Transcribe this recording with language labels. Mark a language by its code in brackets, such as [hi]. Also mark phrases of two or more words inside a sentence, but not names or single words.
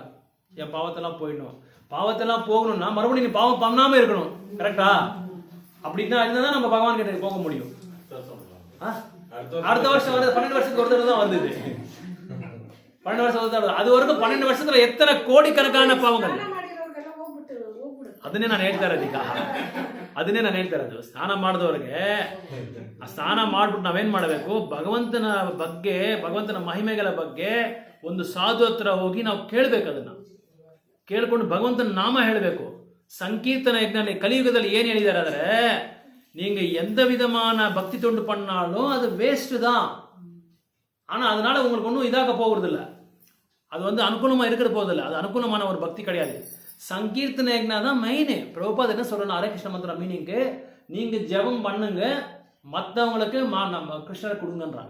[ta] என் பாவத்தெல்லாம் போயிடணும், பாவத்தெல்லாம் போகணும்னா மறுபடியும் நீ பாவம் பண்ணாம இருக்கணும், கரெக்டா? அப்படின்னா இருந்தால் நம்ம பகவான் கிட்ட போக முடியும். அடுத்த வருஷம் வருது, 12 வருஷத்துக்கு ஒரு தடவை தான் வருது இது. 12 வருஷம் ஒரு தடவை. அது வரைக்கும் 12 வருஷத்துல எத்தனை கோடிக்கணக்கான பாவங்கள். [kn] ಅದನ್ನೇ ನಾನು ಹೇಳ್ತಾ ಇರೋದೀಗ, ಅದನ್ನೇ ನಾನು ಹೇಳ್ತಾ ಇರೋದು. ಸ್ನಾನ ಮಾಡಿದವ್ರಿಗೆ ಆ ಸ್ನಾನ ಮಾಡ್ಬಿಟ್ಟು ನಾವೇನ್ ಮಾಡಬೇಕು, ಭಗವಂತನ ಬಗ್ಗೆ, ಭಗವಂತನ ಮಹಿಮೆಗಳ ಬಗ್ಗೆ ಒಂದು ಸಾಧು ಹತ್ರ ಹೋಗಿ ನಾವು ಕೇಳ್ಬೇಕು. ಅದನ್ನ ಕೇಳ್ಕೊಂಡು ಭಗವಂತನ ನಾಮ ಹೇಳಬೇಕು. ಸಂಕೀರ್ತನ ಯಜ್ಞ ಕಲಿಯುಗದಲ್ಲಿ ಏನ್ ಹೇಳಿದ್ದಾರೆ ಅಂದ್ರೆ, [ta] நீங்க எந்த விதமான பக்தி தொண்டு பண்ணாலும் அது வேஸ்ட் தான். ஆனா அதனால உங்களுக்கு ஒன்றும் இதாக போகிறது இல்லை, அது வந்து அனுகூலமா இருக்கிற போதில்லை, அது அனுகூலமான ஒரு பக்தி கிடையாது. சங்கீர்த்தன யக்னா தான் மெயின். பிரபுபாத் என்ன சொல்றேன், ஹரே கிருஷ்ண மந்திர மீனிங்க்கு நீங்க ஜெபம் பண்ணுங்க, மற்றவங்களுக்கு நம்ம கிருஷ்ணரை கொடுங்கன்றாங்க.